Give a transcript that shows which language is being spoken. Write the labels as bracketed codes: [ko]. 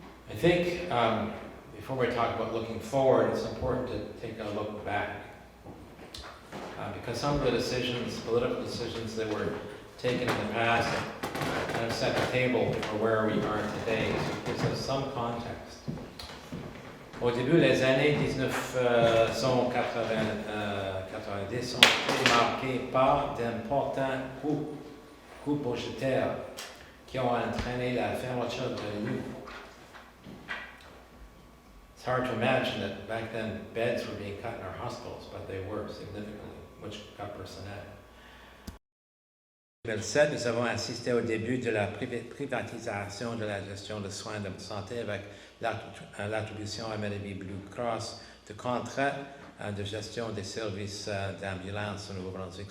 [en] I think before we talk about looking forward, it's important to take a look back. because some of the decisions, political decisions that were taken in the past kind of set the table for where we are today. So it gives us some context. [fr] Au début, les années 1990 sont été marquées par d'importants coupes budgétaires qui ont entraîné la fermeture de lits. [en] It's hard to imagine that back then beds were being cut in our hospitals, but they were significantly, which cut personnel. [fr] En 2007, nous avons assisté au début de la privatisation de la gestion de soins de santé avec l'attribution à Melody Blue Cross de contrats de gestion des services d'ambulance au Nouveau-Brunswick.